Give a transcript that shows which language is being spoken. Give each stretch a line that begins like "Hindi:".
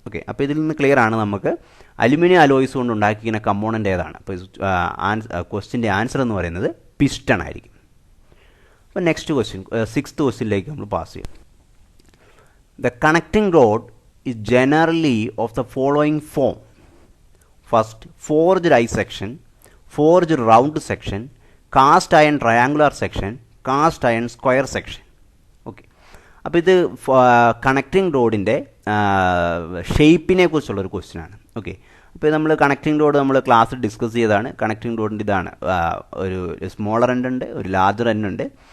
Malayalam: Okay, അപ്പോൾ ഇതിൽ നിന്ന് ക്ലിയർ ആണ് നമുക്ക് അലുമിനിയം അലോയ്സ് കൊണ്ട് ഉണ്ടാക്കിയിരിക്കുന്ന കമ്പോണൻ്റ് ഏതാണ്. അപ്പോൾ ക്വസ്റ്റ്യൻ്റെ ആൻസർ എന്ന് പറയുന്നത് പിസ്റ്റൺ ആയിരിക്കും. അപ്പോൾ നെക്സ്റ്റ് ക്വസ്റ്റ്യൻ, സിക്സ്ത് ക്വസ്റ്റ്യനിലേക്ക് നമ്മൾ പാസ് ചെയ്യും.
English: The connecting rod is generally of the following form. First, forged I section, forged round section, cast iron triangular section, cast iron square section.
Malayalam: Okay, അപ്പോൾ ഇത് connecting റോഡിൻ്റെ ഷേപ്പിനെ കുറിച്ചുള്ളൊരു question ആണ്. Okay, അപ്പോൾ നമ്മൾ connecting road നമ്മൾ ക്ലാസ്സിൽ discuss ചെയ്തതാണ്. Connecting റോഡിൻ്റെ ഇതാണ്, ഒരു സ്മോളർ എൻഡ് ഉണ്ട്, ഒരു ലാർജർ എൻഡ് ഉണ്ട്.